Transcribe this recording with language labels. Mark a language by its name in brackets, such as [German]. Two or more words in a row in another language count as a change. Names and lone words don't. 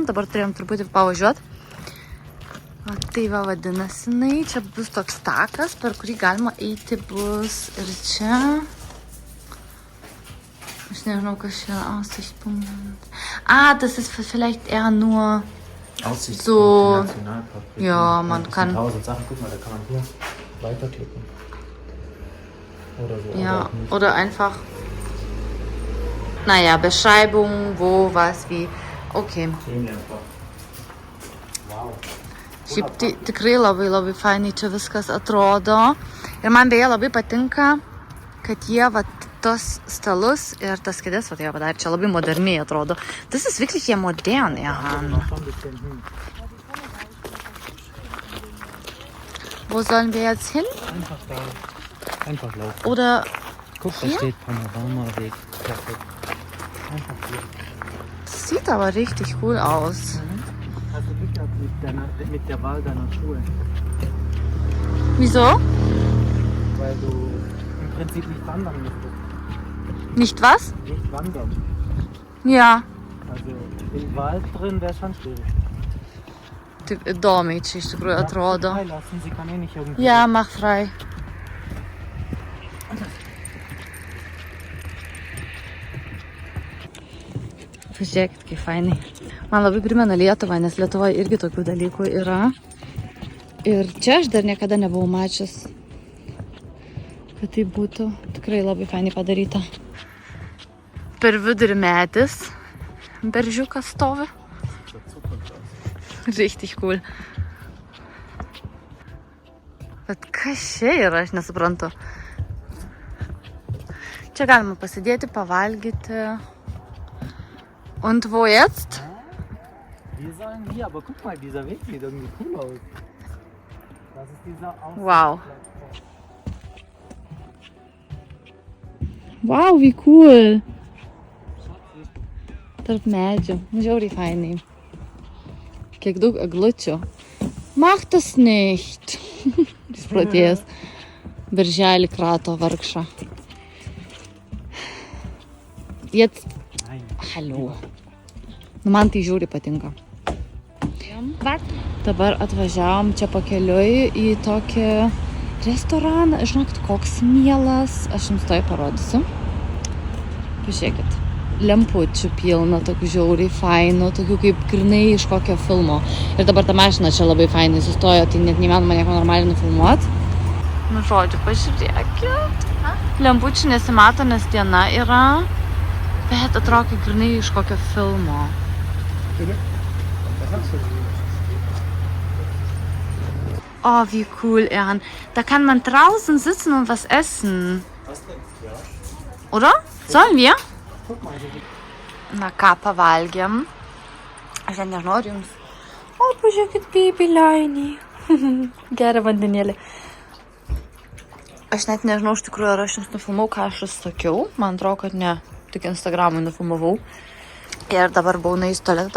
[Lithuanian] Dabar turėjom truputį pavažiuoti. O tai va vadinasi, čia bus toks takas, per kurį galima eiti bus ir čia. Ich nežinau, kas čia Aussichtspunkt. [German] Das ist vielleicht eher nur so. Ja, man kann. Tausend Sachen, guck mal, da kann man hier weiterklicken. Oder so. Ja, oder einfach. Naja, Beschreibung, wo, was, wie. Okay. Wow. [Lithuanian] Šiaip tikrai labai fainai čia viskas atrodo. Ir man beje labai patinka, kad jie tos stalus ir tas kėdės jie padarė. Čia labai moderniai atrodo. [German] Das ist wirklich hier modern, ja. Wo sollen wir jetzt hin? Einfach da. Einfach laufen. Oder guck, da steht Panoramaweg. Perfekt. Einfach hier. Das sieht aber richtig cool aus. Hast du Glück gehabt mit der Wahl deiner Schuhe? Wieso? Weil du im Prinzip nicht wandern müsstest. Nicht was? Nicht wandern. Ja. Also im Wald drin wäre schon schwierig. [Lithuanian] Taip įdomiai čia iš tikrųjų atrodo. [German] Sie kann nicht irgendwie. Ja, mach frei. [Lithuanian] Pažiūrėkit, kaip fainai. Man labai primena Lietuvą, nes Lietuvoje irgi tokių dalykų yra. Ir čia aš dar niekada nebuvau mačius, kad tai būtų tikrai labai fainai padaryta. Per vidurį medis, beržiukas stovi. [German] Richtig cool. [Lithuanian] Bet kas čia yra, aš nesuprantu. Čia galima pasidėti, pavalgyti. [German] Und wo jetzt? Wir sollen hier, aber guck mal, dieser Weg sieht irgendwie cool aus. Das ist dieser Aussicht. Wow. Wow, wie cool. [Lithuanian] Tarp medžių. Žiauriai fainai. Kiek daug eglučių. [German] Mach das nicht. [Lithuanian] Išprotėjęs. Birželį krato vargšą. [German] Jetzt. Hallo. [Lithuanian] Nu, man tai žiauriai patinka. Dabar atvažiavom čia pakeliui į tokį restoraną. Žinokit, koks mielas. Aš jums tai parodysiu. Pažiūrėkit. Lempučių pilna, tokių žiauriai fainų, tokių kaip grinai iš kokio filmo. Ir dabar ta mašina čia labai fainai sustojo, tai net neįmanoma nieko normaliai nufilmuot. Nu, žodžiu, pažiūrėkit. Lempučių nesimato, nes diena yra, bet atrodo kaip grinai iš kokio filmo. [German] Oh, wie cool, Ern. Da kann man draußen sitzen und was essen. Oder? Sollen wir? [Lithuanian] Na ką, pavalgėm. Aš net nežinau, ar jums. O, pažiūrėkit, babylainį. Gerą vandenėlį. Aš net nežinau, iš tikrųjų, ar aš jums nufilmau, ką aš sakiau. Man atrodo, kad ne. Tik Instagramui nufilmavau. Ir dabar buvau nuėjus į tualetą.